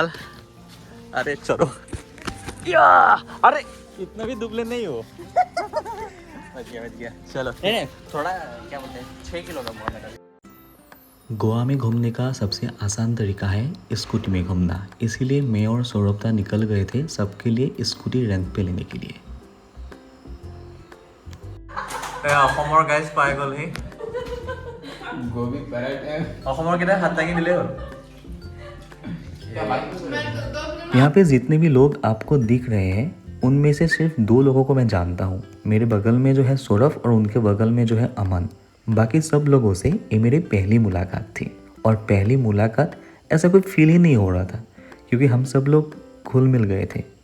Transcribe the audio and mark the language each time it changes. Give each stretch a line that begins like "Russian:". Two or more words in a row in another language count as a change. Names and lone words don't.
Hindi: अरे चलो या, अरे इतना भी दुबले नहीं हो। बच गया चलो। थोड़ा क्या बोलते हैं, 6 किलो का बहुत है। गोवा में घूमने का सबसे आसान तरीका है स्कूटी में घूमना, इसीलिए मैं और सौरभता निकल गए थे सबके लिए
English: scooty rent
Hindi: पे लेने के लिए।
Assamese: অসমৰ গাইজ পাই গ'লহি। অসমৰ কেইটা হাত দাঙি দিলেই হ'ল।
Hindi: यहाँ पे जितने भी लोग आपको दिख रहे हैं, उनमें से सिर्फ 2 लोगों को मैं जानता हूँ। मेरे बगल में जो है सौरभ, और उनके बगल में जो है अमन। बाकी सब लोगों से ये मेरी पहली मुलाकात थी, और पहली मुलाकात ऐसा कोई फील ही नहीं हो रहा था, क्योंकि हम सब लोग घुल मिल गए थे।